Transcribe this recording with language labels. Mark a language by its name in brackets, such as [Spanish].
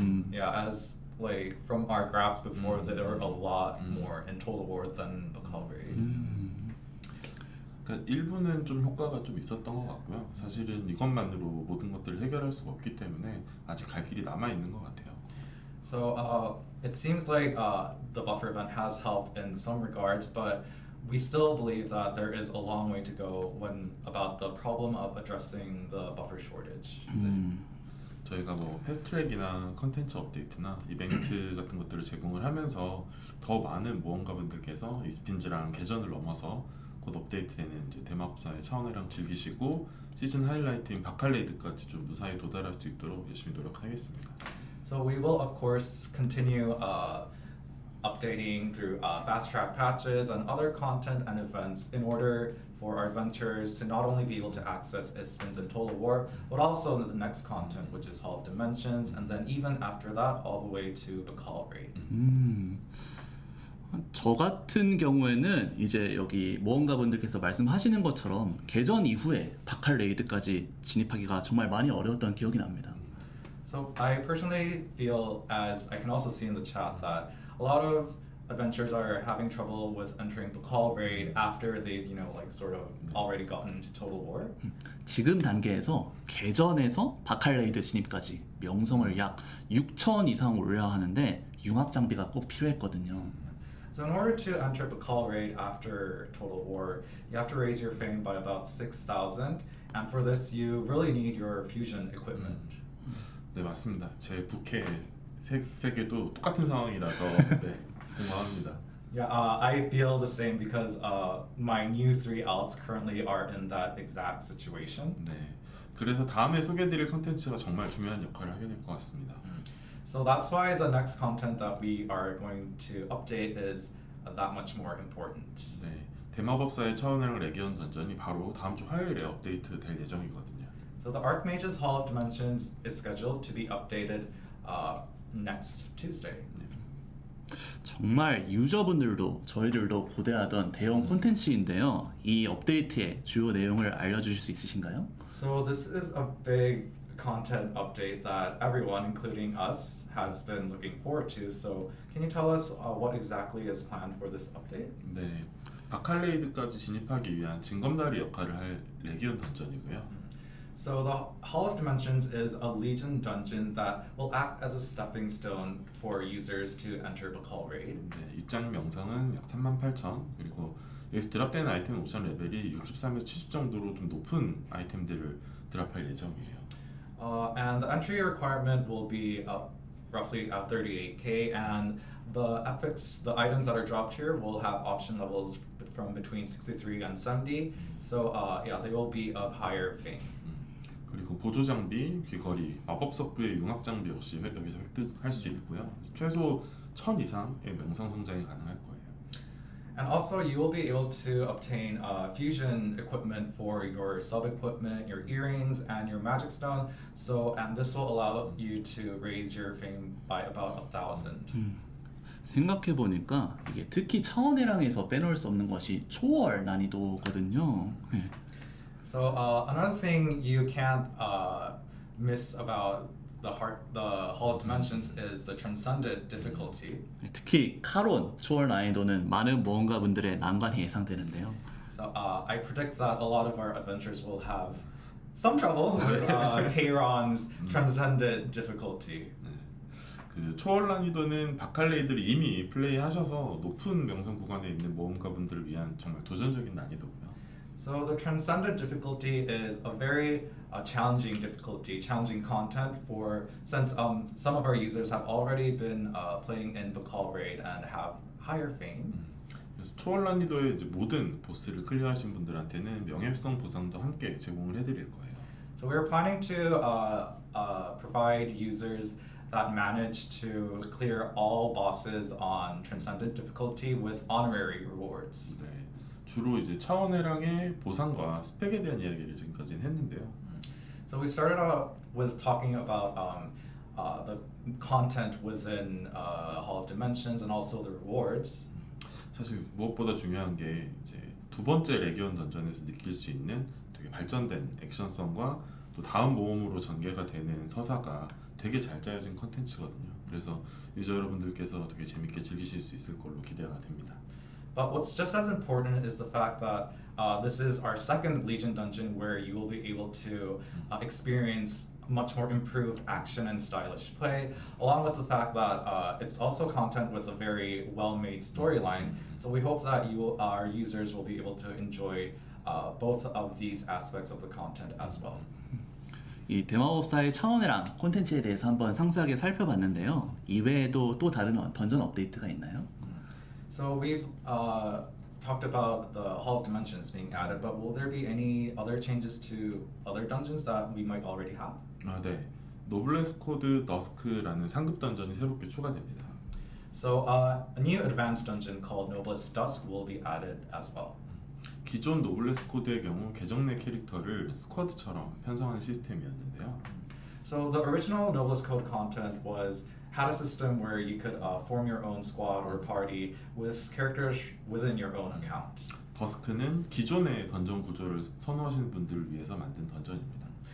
[English] Yeah, as like from our graphs before, there were a lot more in Total War than Bacall rate. [Korean] 그러니까 일부는 좀 효과가 좀 있었던 것 같고요. 사실은 이것만으로 모든 것들을 해결할 수가 없기 때문에 아직 갈 길이 남아 있는 것 같아요. [English] So it seems like the buffer event has helped in some regards, but we still believe that there is a long way to go about the problem of addressing the buffer shortage. [Korean] 저희가 뭐 패스트트랙이나 컨텐츠 업데이트나 이벤트 같은 것들을 제공을 하면서 더 많은 모험가분들께서 e스핀즈랑 개전을 넘어서 곧 업데이트되는 이제 대마법사의 차원회랑 즐기시고 시즌 하이라이트인 바칼레이드까지 좀 무사히 도달할 수 있도록 열심히 노력하겠습니다. [English] So we will of course continue updating through fast track patches and other content and events in order for our adventurers to not only be able to access eSpins and Total War, but also the next content, which is Hall of Dimensions, and then even after that, all the way to Bacall rate. [Korean] 저 같은 경우에는 이제 여기 모험가분들께서 말씀하시는 것처럼 개전 이후에 바칼 레이드까지 진입하기가 정말 많이 어려웠던 기억이 납니다. [English] So I personally feel, as I can also see in the chat, that a lot of adventurers are having trouble with entering the call raid after they've, like sort of already gotten into Total War. [Korean] 지금 단계에서 개전에서 바칼 레이드 진입까지 명성을 약 6천 이상 올려야 하는데 융합 장비가 꼭 필요했거든요. [English] So in order to enter the call raid after Total War, you have to raise your fame by about 6,000, and for this you really need your fusion equipment. [Korean] 네, 맞습니다. 제 부캐 세 개도 똑같은 상황이라서 네, 공감합니다. [English] Yeah, I feel the same because my new 3 alts currently are in that exact situation. [Korean] 네, 그래서 다음에 소개해드릴 컨텐츠가 정말 중요한 역할을 하게 될 것 같습니다. [English] So that's why the next content that we are going to update is that much more important. [Korean] 네, 대마법사의 차원이랑 레기온 던전이 바로 다음 주 화요일에 업데이트 될 예정이거든요. [English] So the Archmage's Hall of Dimensions is scheduled to be updated next Tuesday. [Korean] 정말 유저분들도 저희들도 고대하던 대형 콘텐츠인데요. 이 업데이트의 주요 내용을 알려주실 수 있으신가요? [English] So this is a big content update that everyone, including us, has been looking forward to. So can you tell us what exactly is planned for this update? [Korean] 네, 바칼레이드까지 진입하기 위한 징검다리 역할을 할 레기온 던전이고요. [English] So the Hall of Dimensions is a Legion dungeon that will act as a stepping stone for users to enter the call raid. [Korean] 네, 입장 명성은 약 38,000 그리고 여기서 드랍되는 아이템 옵션 레벨이 63에서 70 정도로 좀 높은 아이템들을 드랍할 예정이에요. [English] And the entry requirement will be roughly 38k, and the epics, the items that are dropped here, will have option levels from between 63 and 70. So yeah, they will be of higher fame. [Korean] 그리고 보조 장비, 귀걸이, 마법 석부의 융합 장비 역시 여기서 획득할 수 있고요. 최소 1000 이상의 명성 성장이 가능할 거예요. [English] And also, you will be able to obtain fusion equipment for your sub equipment, your earrings, and your magic stone. So, and this will allow you to raise your fame by about 1,000. [Korean] 생각해 보니까 이게 특히 차원해랑에서 빼놓을 수 없는 것이 초월 난이도거든요. 네. [English] So another thing you can't miss about the Hall of Dimensions is the transcendent difficulty. [Korean] 특히 카론 초월 난이도는 많은 모험가분들의 난관이 예상되는데요. [English] So I predict that a lot of our adventurers will have some trouble with Kayron's transcendent difficulty. [Korean] 그 초월 난이도는 바칼레이드를 이미 플레이하셔서 높은 명성 구간에 있는 모험가분들을 위한 정말 도전적인 난이도고요. [English] So the transcendent difficulty is a very challenging difficulty, challenging content for since some of our users have already been playing in the call raid and have higher fame. [Korean] 그래서 초월 난이도의 이제 모든 보스를 클리어하신 분들한테는 명예성 보상도 함께 제공을 해드릴 거예요. [English] So we're planning to provide users that manage to clear all bosses on transcendent difficulty with honorary rewards. [Korean] 네, 주로 이제 차원해랑의 보상과 스펙에 대한 이야기를 지금까지는 했는데요. [English] So we started out with talking about the content within Hall of Dimensions and also the rewards. [Korean] 사실 무엇보다 중요한 게 이제 두 번째 레기온 던전에서 느낄 수 있는 되게 발전된 액션성과 또 다음 모험으로 전개가 되는 서사가 되게 잘 짜여진 컨텐츠거든요. 그래서 유저 여러분들께서 되게 재밌게 즐기실 수 있을 걸로 기대가 됩니다. [English] But what's just as important is the fact that this is our second Legion dungeon where you will be able to experience much more improved action and stylish play, along with the fact that it's also content with a very well-made storyline. So we hope that our users will be able to enjoy both of these aspects of the content as well. [Korean] 이 대마법사의 차원해랑 콘텐츠에 대해서 한번 상세하게 살펴봤는데요. 이외에도 또 다른 던전 업데이트가 있나요? [English] So we've talked about the Hall of Dimensions being added, but will there be any other changes to other dungeons that we might already have? [Korean] 아, 네. 노블레스 코드 더스크라는 상급 던전이 새롭게 추가됩니다. [English] So a new advanced dungeon called Noblest Dusk will be added as well. [Korean] 기존 노블레스 코드의 경우 계정 내 캐릭터를 스쿼드처럼 편성하는 시스템이었는데요. [English] So the original Noblest Code content was had a system where you could form your own squad or party with characters within your own account. [Korean] 더스크는 기존의 던전 구조를 선호하시는 분들을 위해서 만든 던전입니다.